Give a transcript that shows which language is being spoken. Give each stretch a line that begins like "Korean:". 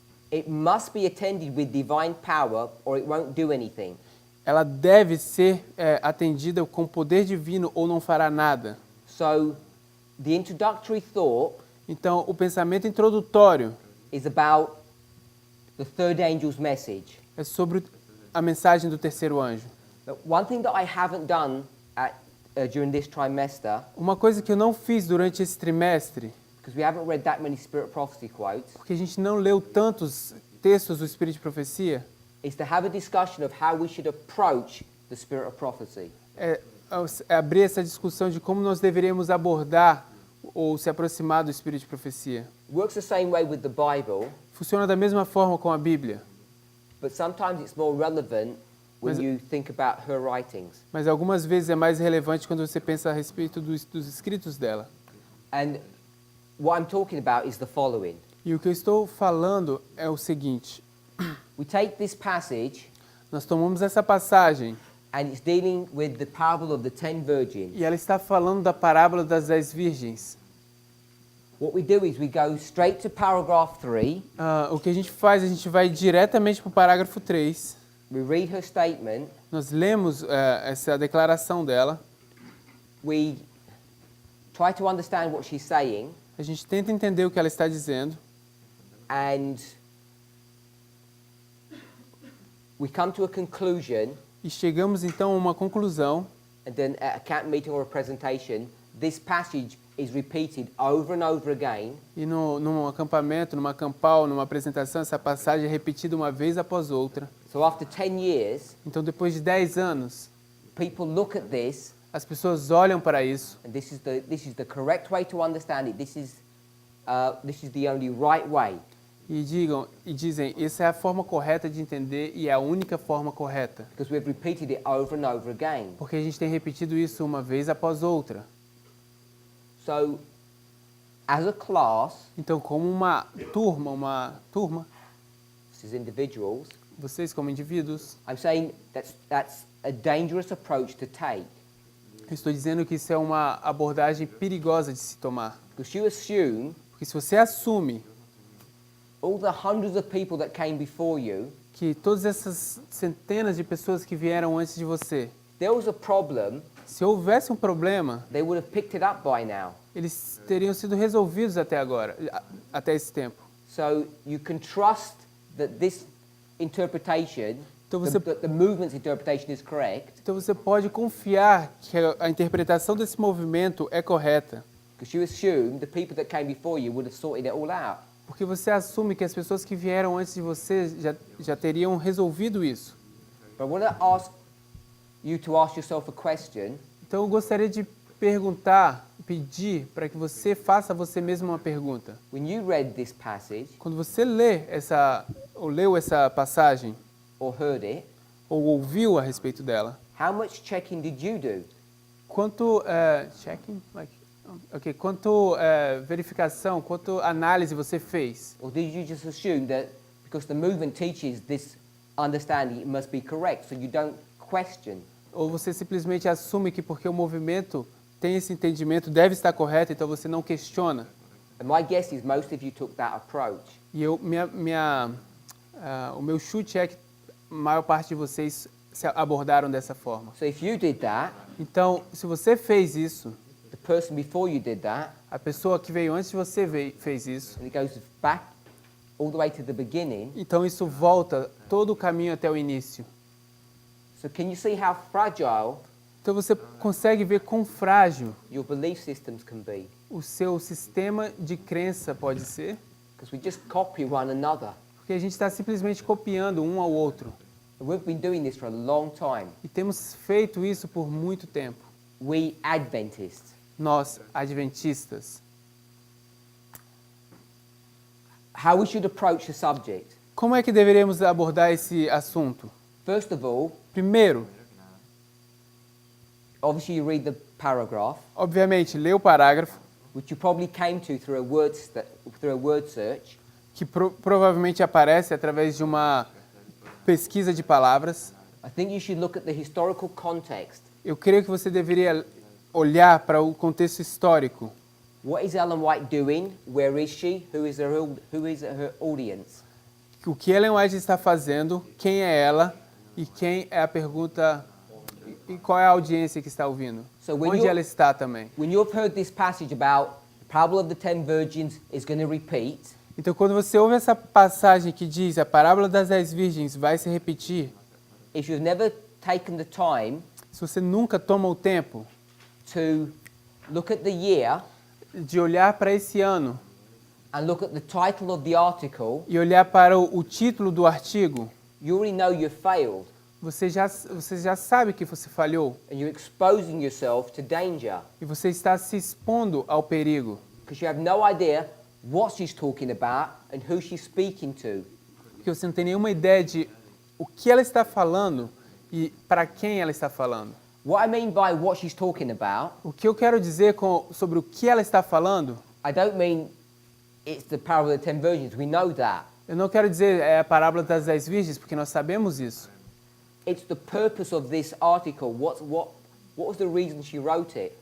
English: It must be attended with divine power or it won't do anything.
Portuguese: Ela deve ser atendida com poder divino ou não fará nada.
English: So, the introductory thought
Portuguese: Então, o pensamento introdutório
English: is about the third angel's message.
Portuguese: é sobre a mensagem do terceiro anjo.
English: But one thing that I haven't done during this trimester,
Portuguese: Uma coisa que eu não fiz durante esse trimestre,
English: because we haven't read that many spirit prophecy quotes,
Portuguese: porque a gente não leu tantos textos do Espírito de Profecia,
English: is to have a discussion of how we should approach the spirit of prophecy.
Portuguese: é abrir essa discussão de como nós deveríamos abordar ou se aproximar do Espírito de Profecia.
English: It works the same way with the Bible,
Portuguese: Funciona da mesma forma com a Bíblia,
English: but sometimes it's more relevant when
Portuguese: Mas-
English: you think about her writings.
Portuguese: mas algumas vezes é mais relevante quando você pensa a respeito dos escritos dela.
English: And what I'm talking about is the following.
Portuguese: E o que eu estou falando é o seguinte:
English: We take this passage
Portuguese: nós tomamos essa passagem
English: and it's dealing with the parable of the 10 virgins.
Portuguese: e ela está falando da parábola das 10 virgens.
English: What we do is we go straight to paragraph 3,
Portuguese: O que a gente faz, a gente vai diretamente para o parágrafo 3,
English: we read her statement,
Portuguese: nós lemos essa declaração dela,
English: we try to understand what she's saying,
Portuguese: a gente tenta entender o que ela está dizendo,
English: and we come to a conclusion,
Portuguese: e chegamos então a uma conclusão,
English: and then at a camp meeting or a presentation, this passage is repeated over and over again,
Portuguese: e num acampamento, numa campal, numa apresentação, essa passagem é repetida uma vez após outra.
English: so after 10 years,
Portuguese: Então, depois de 10 anos,
English: people look at this,
Portuguese: as pessoas olham para isso,
English: and this is the correct way to understand it, this is the only right way.
Portuguese: e dizem, essa é a forma correta de entender e é a única forma correta.
English: Because we've repeated it over and over again.
Portuguese: Porque a gente tem repetido isso uma vez após outra.
English: So, as a class,
Portuguese: Então, como uma turma,
English: this is individuals,
Portuguese: vocês como indivíduos,
English: I'm saying that's a dangerous approach to take.
Portuguese: eu estou dizendo que isso é uma abordagem perigosa de se tomar.
English: Because you assume
Portuguese: Porque se você assume
English: all the hundreds of people that came before you,
Portuguese: que todas essas centenas de pessoas que vieram antes de você,
English: there was a problem,
Portuguese: se houvesse um problema,
English: they would have picked it up by now.
Portuguese: eles teriam sido resolvidos até agora, até esse tempo.
English: So you can trust that this interpretation,
Portuguese: Então você-
English: the movement's interpretation is correct,
Portuguese: Então você pode confiar que a interpretação desse movimento é correta,
English: because you assume the people that came before you would have sorted it all out.
Portuguese: porque você assume que as pessoas que vieram antes de você já teriam resolvido isso.
English: But I want to ask you to ask yourself a question.
Portuguese: Então eu gostaria de pedir para que você faça a você mesmo uma pergunta.
English: When you read this passage
Portuguese: Quando você leu essa passagem,
English: or heard it,
Portuguese: ou ouviu a respeito dela,
English: how much checking did you do?
Portuguese: quanto verificação, quanto análise você fez?
English: Or did you just assume that because the movement teaches this understanding, it must be correct, so you don't question?
Portuguese: Ou você simplesmente assume que porque o movimento tem esse entendimento deve estar correto, então você não questiona?
English: And my guess is most of you took that approach.
Portuguese: E o meu chute é que a maior parte de vocês se abordaram dessa forma.
English: So if you did that,
Portuguese: Então, se você fez isso,
English: the person before you did that,
Portuguese: a pessoa que veio antes de você fez isso,
English: and it goes back all the way to the beginning,
Portuguese: então isso volta todo o caminho até o início.
English: so can you see how fragile
Portuguese: Então você consegue ver quão frágil
English: your belief systems can be?
Portuguese: o seu sistema de crença pode ser,
English: Because we just copy one another.
Portuguese: porque a gente está simplesmente copiando um ao outro.
English: And we've been doing this for a long time.
Portuguese: E temos feito isso por muito tempo.
English: We Adventists.
Portuguese: Nós, adventistas.
English: How we should approach the subject.
Portuguese: Como é que deveríamos abordar esse assunto?
English: First of all,
Portuguese: Primeiro,
English: obviously you read the paragraph,
Portuguese: obviamente, lê o parágrafo,
English: which you probably came to through a word search.
Portuguese: que provavelmente aparece através de uma pesquisa de palavras.
English: I think you should look at the historical context.
Portuguese: Eu creio que você deveria olhar para o contexto histórico.
English: What is Ellen White doing? Where is she? Who is her audience?
Portuguese: O que Ellen White está fazendo, quem é ela e quem é a pergunta, E qual é a audiência que está ouvindo?
English: So when
Portuguese: Onde
English: you're-
Portuguese: ela está também?
English: When you've heard this passage about the parable of the 10 virgins is going to repeat,
Portuguese: Então, quando você ouve essa passagem que diz a parábola das 10 virgens vai se repetir,
English: if you've never taken the time
Portuguese: se você nunca toma o tempo
English: to look at the year
Portuguese: de olhar para esse ano
English: and look at the title of the article,
Portuguese: e olhar para o título do artigo,
English: you already know you've failed
Portuguese: você já sabe que você falhou
English: and you're exposing yourself to danger
Portuguese: e você está se expondo ao perigo,
English: because you have no idea what she's talking about and who she's speaking to.
Portuguese: porque você não tem nenhuma ideia de o que ela está falando e para quem ela está falando.
English: What I mean by what she's talking about,
Portuguese: O que eu quero dizer sobre o que ela está falando,
English: I don't mean it's the parable of the 10 virgins. We know that.
Portuguese: eu não quero dizer é a parábola das 10 virgens, porque nós sabemos isso.
English: It's the purpose of this article. What was the reason she wrote it?